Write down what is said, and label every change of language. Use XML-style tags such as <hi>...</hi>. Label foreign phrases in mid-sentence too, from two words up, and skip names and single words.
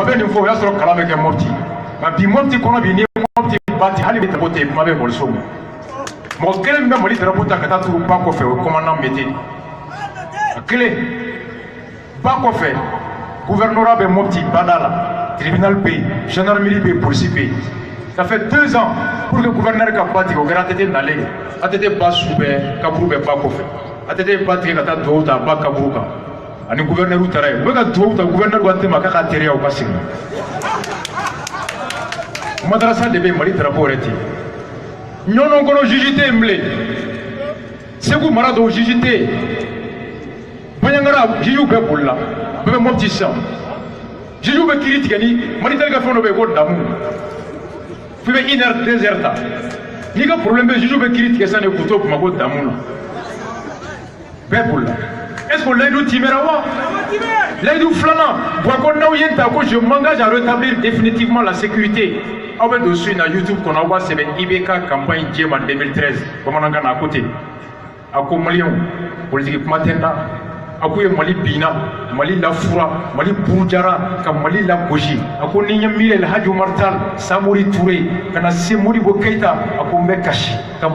<bm>bɛ nin fɔ o y'a sɔrɔ kalan bɛ kɛ Mopti nka bi Mopti kɔnɔ bi ni Mopti bati hali bɛ tabo tɛ kuma bɛ ekɔliso ma mɔgɔ kelen min bɛ Mali drapeau ta ka taa turu ba kɔfɛ o ye commandant Mété a kelen ba kɔfɛ gouvernorat bɛ Mopti bada la tribunal bɛ yen gendarmerie bɛ yen polisi bɛ yen</bm> <fr>ça fait 2 ans pour que</fr> <bm>gouverneur ka ba tigɛ o kɛra ATT nalen ATT ba su bɛɛ kaburu bɛ ba kɔfɛ ATT ba tigɛ ka taa dugawu ta ba kaburu kan ani gouverneur taara yen u bɛ ka dugawu ta gouverneur ko ATT ma k'a ka teriya u ka segin madarasa de bɛ Mali drapeau yɛrɛ ten ɲɔnɔn kɔnɔ juge tɛ yen bilen Segu mara dɔw juge tɛ yen Bandiagara juge bɛɛ bolila bɛɛ bɛ Mopti sisan juge bɛ kiiri tigɛ ni Mali tali ka fɛn dɔ bɛ yen ko damu f'i bɛ</bm> <fr>1 heure 2 heures</fr> <bm>ta n'i ka problème bɛ juge bɛ kiiri tigɛ sisan de k'u to Bamako damu la bɛɛ bolila</bm> <fr>est-ce que</fr> <bm>layidu timɛra wa layidu filanan bon ko n'aw ye n ta ko</bm> <fr>je m'engage à rétablir définitivement la sécurité</fr> <bm>aw bɛ don so in na YouTube kɔnɔ aw b'a sɛbɛn IBK campagne Jema 2013 bamanankan na a ko ten a ko maliyɛnw politique kuma tɛ n da a ko ye Mali binna Mali lafura Mali burujara ka Mali lagosi a ko ni ɲɛ miiri El Hadji Omar Tall Samori Touré ka na se Modibo Keita a ko n bɛ kasi ka</bm>